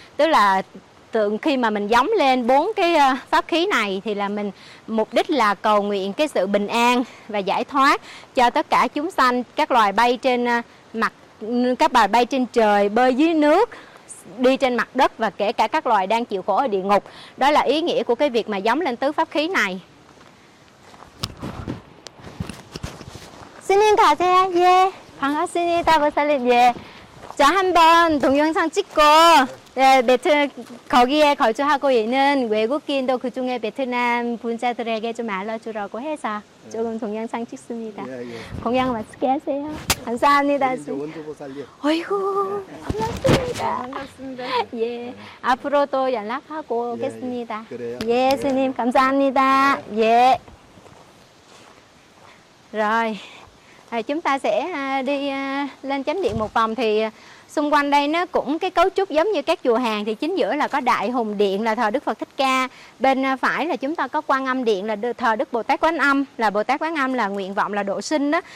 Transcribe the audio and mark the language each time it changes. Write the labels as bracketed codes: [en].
[vi] Tức là tượng khi mà mình gióng lên bốn cái pháp khí này thì là mình mục đích là cầu nguyện cái sự bình an và giải thoát cho tất cả chúng sanh, các loài bay trên mặt, các loài bay trên trời, bơi dưới nước, đi trên mặt đất và kể cả các loài đang chịu khổ ở địa ngục. Đó là ý nghĩa của cái việc mà gióng lên tứ pháp khí này. Xin chào thầy, yeah, [ko] 반갑습니다, 보살님, [vi] yeah. [ko] 저 한번 동영상 찍고, 예, 베트 거기에 거주하고 있는 외국인도 그 중에 베트남 분자들에게 좀 알려주라고 해서 조금 동영상 찍습니다. 공양 맛있게 하세요. 감사합니다. 원조 보살님. 어이구, 반갑습니다. 반갑습니다. 예, 앞으로도 연락하고 오겠습니다. 그래요. 예, 스님 감사합니다. 예. [vi] Rồi, chúng ta sẽ đi lên chánh điện một vòng thì. Xung quanh đây nó cũng cái cấu trúc giống như các chùa Hàn, thì chính giữa là có Đại Hùng Điện là thờ Đức Phật Thích Ca, bên phải là chúng ta có Quan Âm Điện là thờ Đức Bồ Tát Quán Âm, là Bồ Tát Quán Âm là nguyện vọng là độ sinh đó.